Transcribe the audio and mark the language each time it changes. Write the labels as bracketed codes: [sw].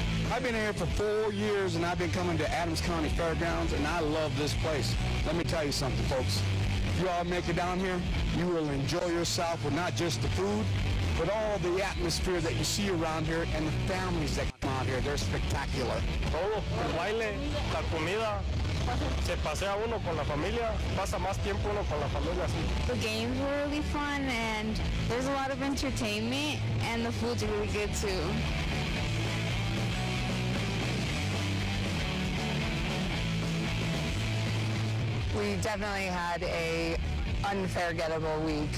[en] I've been here for 4 years, and I've been coming to Adams County Fairgrounds, and I love this place. Let me tell you something, folks. If you all make it down here, you will enjoy yourself with not just the food, but all the atmosphere that you see around here and the families that come out here. They're spectacular. [es] Todo, el baile, la comida, se pasea uno con la familia, pasa más tiempo uno con la familia así. [en] The games were really fun, and there's a lot of entertainment, and the food's really good too. We definitely had a unforgettable week.